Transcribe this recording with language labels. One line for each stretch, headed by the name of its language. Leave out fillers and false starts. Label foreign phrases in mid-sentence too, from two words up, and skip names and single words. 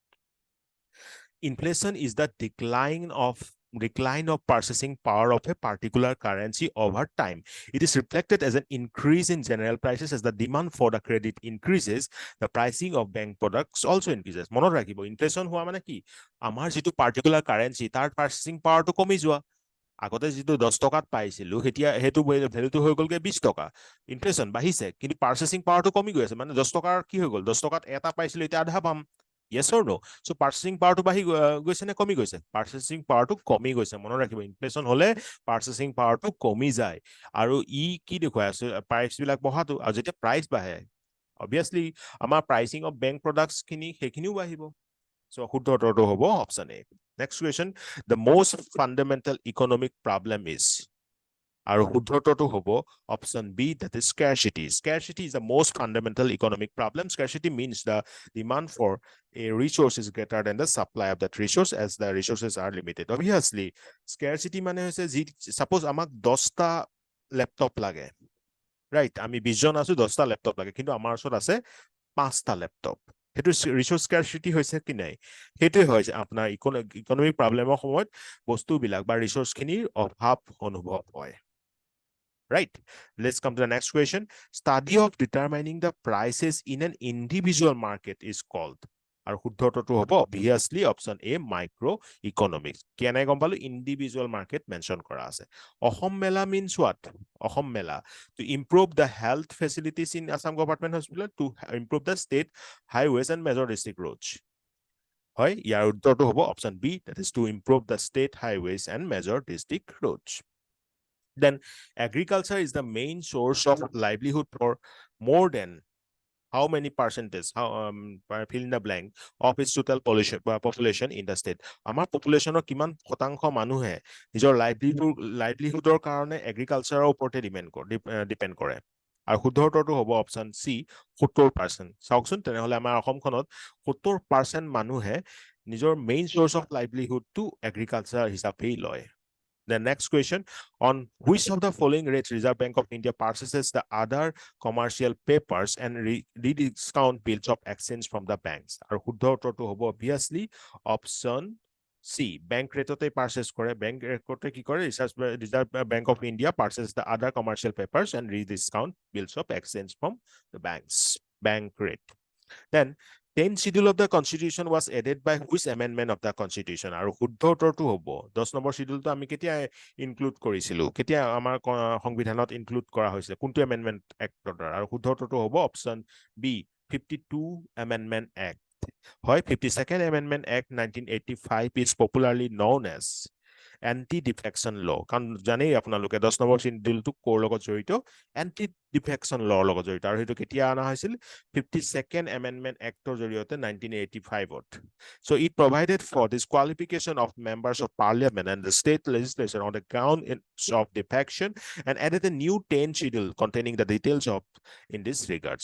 English: Inflation is the decline of purchasing power of a particular currency over time. It is reflected as an increase in general prices. As the demand for the credit increases, the pricing of bank products also increases.
Assamese: মনত ৰাখিব, ইনফ্লেশ্যন হোৱা মানে কি, আমাৰ যিটো
English: particular currency
Assamese: তাৰ
English: purchasing powerটো
Assamese: কমি যোৱা। আগতে যিটো 10 টকাত পাইছিলো এতিয়া সেইটো ভ্যালুটো হৈ গ'লগে 20 টকা। ইনফ্লেশ্যন বাঢ়িছে কিন্তু
English: purchasing powerটো
Assamese: কমি গৈ আছে, মানে 10 টকাৰ কি হৈ গ'ল, 10 টকাত এটা পাইছিলো এতিয়া আধা পাম।
English: Yes or no?
Assamese: So
English: purchasing power
Assamese: টো বাঢ়ি গৈছে নে কমি গৈছে?
English: Purchasing power
Assamese: টো কমি গৈছে। মন ৰাখিবা, inflation হ'লে
English: purchasing power
Assamese: টো কমি যায়. আৰু এই কি দেখুৱাই আছে price বিলাক বাঢ়িছে আৰু যেতিয়া price বাঢ়ে, obviously amar
English: pricing of bank products
Assamese: কিন্তু সেইখিনিও বাঢ়িব.
English: So
Assamese: শুদ্ধ উত্তৰটো হ'ব
English: option A. Next question, the most fundamental economic problem is,
Assamese: আৰু শুদ্ধ উত্তৰটো হ'ব
English: option B, that is scarcity. Scarcity is the most fundamental economic problem. Scarcity means the demand for a resource is greater than the supply of that resource as the resources are limited. Obviously, scarcity
Assamese: মানে হৈছে suppose আমাক 10টা ল্যাপটপ লাগে, right? আমি 20 জন আছো, 10টা ল্যাপটপ লাগে, কিন্তু আমাৰ ওচৰত আছে 5টা ল্যাপটপ। সেইটো
English: resource scarcity
Assamese: হৈছে কি নাই, সেইটোৱে হয় যে আপোনাৰ
English: economic problemৰ
Assamese: সময়ত বস্তুবিলাক বা ৰিসোৰ্সখিনিৰ অভাৱ অনুভৱ হয়।
English: Right, let's come to the next question. Study of determining the prices in an individual market is called,
Assamese: আৰু শুদ্ধ উত্তৰটো হ'ব
English: obviously option A, microeconomics.
Assamese: কেনে গম পালো,
English: individual market mention
Assamese: কৰা আছে।
English: অসম মেলা means what? অসম মেলা, to improve the health facilities in Assam government hospital, to improve the state highways and major district roads.
Assamese: হয়, ইয়াৰ উত্তৰটো হ'ব
English: option B, that is to improve the state highways and major district roads. Then agriculture is the main source of livelihood for more than how many percentage, how fill in the blank, of its total population in the state.
Assamese: Amar population or kiman শতাংশ মানুহে নিজৰ livelihoodৰ কাৰণে এগ্ৰিকালচাৰৰ ওপৰতে ডিপেন্ড কৰে। আৰু শুদ্ধ উত্তৰটো হ'ব
English: option C, 70%.
Assamese: চাওকচোন, তেনেহলে আমাৰ অসমখনত 70% মানুহে নিজৰ
English: main source of livelihoodটো
Assamese: এগ্ৰিকালচাৰ হিচাপেই লয়।
English: The next question, on which of the following rates Reserve Bank of India purchases the other commercial papers and rediscount bills of exchange from the banks?
Assamese: Our শুদ্ধ উত্তৰটো হ'ব
English: obviously option C, bank rate purchase
Assamese: করে,
English: bank rate
Assamese: কি করে,
English: Reserve Bank of India purchases the other commercial papers and rediscount bills of exchange from the banks, bank rate. Then 10th schedule of the constitution was added by which amendment of the constitution?
Assamese: আৰু শুদ্ধ উত্তৰটো হ'ব 10 নম্বৰ শিডিউলটো আমি কেতিয়া ইনক্লুড কৰিছিলো, কেতিয়া আমাৰ সংবিধানত ইনক্লুড কৰা হৈছিল, কোনটো
English: amendment actৰ
Assamese: দ্বাৰা? আৰু শুদ্ধ উত্তৰটো হ'ব
English: option B, 52 Amendment Act. হয়, 52nd Amendment Act 1985 is popularly known as anti-defection law.
Assamese: কাৰণ জানেই আপোনালোকে 10 নম্বৰ শিডিউলটো কোৰ লগত জড়িত,
English: anti-defection law
Assamese: লগত জড়িত, আৰু সেইটো কেতিয়া অনা হৈছিল,
English: 52nd Amendment Act
Assamese: ৰ জৰিয়তে 1985ত.
English: So it provided for disqualification of members of parliament and the state legislature on the ground of defection and added a new 10th schedule containing the details of in this regards.